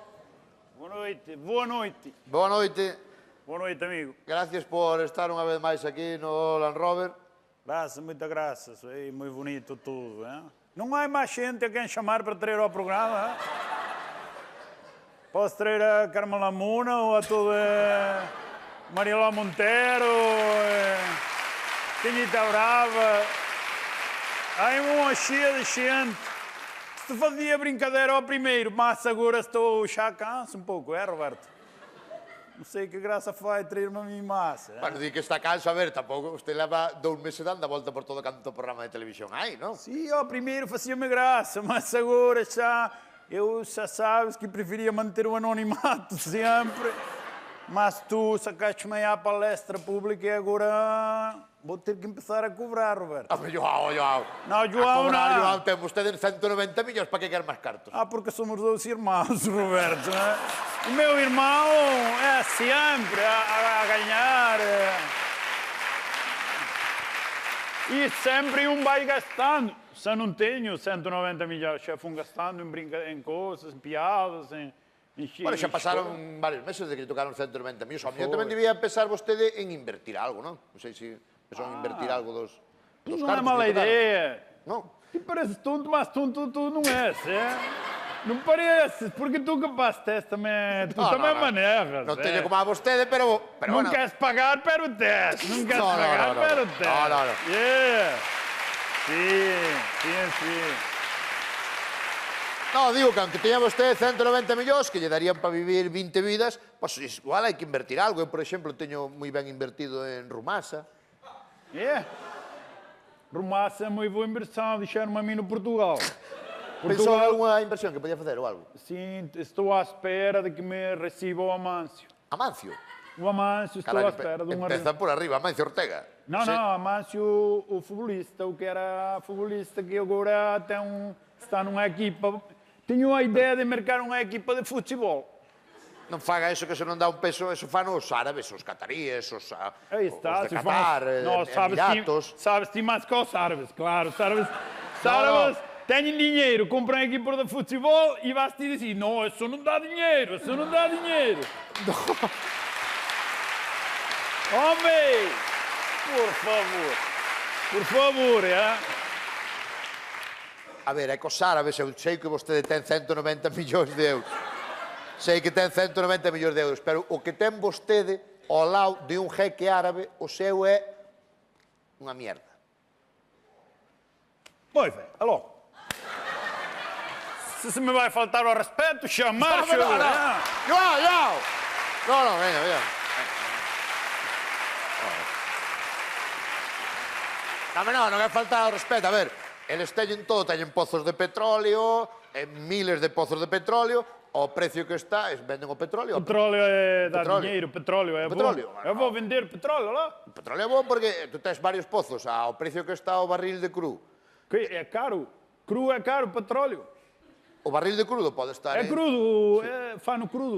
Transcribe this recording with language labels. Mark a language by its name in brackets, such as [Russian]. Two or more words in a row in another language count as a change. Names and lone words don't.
[Portuguese] Boa noite, boa noite. Boa noite. Boa noite, amigo. [Galician] Gracias por estar unha vez máis aquí no Land Rover. [Portuguese] Graças, muitas graças. É muito bonito tudo. Hein? Não há mais gente a quem chamar para trazer ao programa. Hein? Posso trazer a Carmela Muna ou a toda Mariela Monteiro, Tinhita Brava. Há uma cheia de gente. Se fazia brincadeira ao primeiro, mas agora estou já canso um pouco, Roberto? Não sei que graça faz trazer-me a mim massa. [Galician] Bueno, di que está canso, a ver, tampouco, usted leva 2 meses dando a volta por todo canto programa de televisión aí, non? [Portuguese] Sim, ao primeiro fazia-me graça, mas agora já, eu já sabes que preferia manter o anonimato sempre. Mas tu sacaste-me à palestra pública e agora vou ter que começar a cobrar, Roberto. João. Não, João, não. [Galician] João, ten vostede 190 milhões, para que quer máis cartos? [Portuguese] Porque somos 2 irmãos, Roberto. Né? O meu irmão é sempre a ganhar. E sempre vai gastando. Se não tenho 190 milhões, já fui gastando em coisas, em piadas, em [Galician] Bueno, xa pasaron varios meses de que lle tocaron 190 milhões. Ao mellor tamén debía pensar vostede en invertir algo, non? Non sei se pensou en invertir algo dos cartos. [Portuguese] Não é mala ideia. [Galician] Non? [Portuguese] Tu pareces tonto, mas tonto tu não és, é? Não pareces, porque tu capaz tens também, tu também maneiras. [Galician] Non teño como a vostede, pero [Portuguese] não [Galician] bueno. [Portuguese] queres pagar, pero tens. Não queres pagar, pero tens. [Galician] No. [Portuguese] Yeah. Sim. [Galician] No, digo que aunque teña vostede 190 millóns que lle darían para vivir 20 vidas, pois igual hai que invertir algo. Eu, por exemplo, teño moi ben invertido en Rumasa. [Portuguese] Rumasa é moi boa inversão, deixaram-me a mim no Portugal. [Galician] Pensou en alguma inversión que podía facer ou algo? [Portuguese] Sim, estou à espera de que me reciba o Amâncio. Amâncio? O Amâncio, estou à espera de uma... [Galician] Empeza por arriba, Amâncio Ortega. [Portuguese] Não, Amâncio, o futebolista, o que era futebolista, que agora está numa equipa... Tenho a ideia de marcar uma equipa de futebol. [Galician] Non faga eso, que se non dá un peso, eso fan os árabes, os cataríes, os [Portuguese] Aí está, [Galician] de Qatar, Emiratos. [Portuguese] Sabes, ti mais que os árabes, claro. Os árabes têm dinheiro, compram a equipa de futebol e vais-te dizer, não, isso não dá dinheiro, Homem, por favor, [Galician] A ver, é que os árabes, eu sei que vostede ten 190 millóns de euros. Sei que ten 190 millóns de euros, pero o que ten vostede ao lado de un jeque árabe, o seu é unha mierda. Moi ben, alô. [Portuguese] Se me vai faltar o respeto, chamar, [Galician] João! No, venga. Non é faltar o respeto, a ver. Eles teñen todo, teñen pozos de petróleo, miles de pozos de petróleo, ao precio que está, venden o petróleo. [Portuguese] Petróleo é dar dinheiro, petróleo é bom. Eu vou vender petróleo lá. [Galician] O petróleo é bom porque tu tens varios pozos ao precio que está o barril de cru. [Portuguese] Que é caro? Cru é caro, petróleo. [Galician] O barril de crudo pode estar... [Portuguese] É crudo, é fano crudo.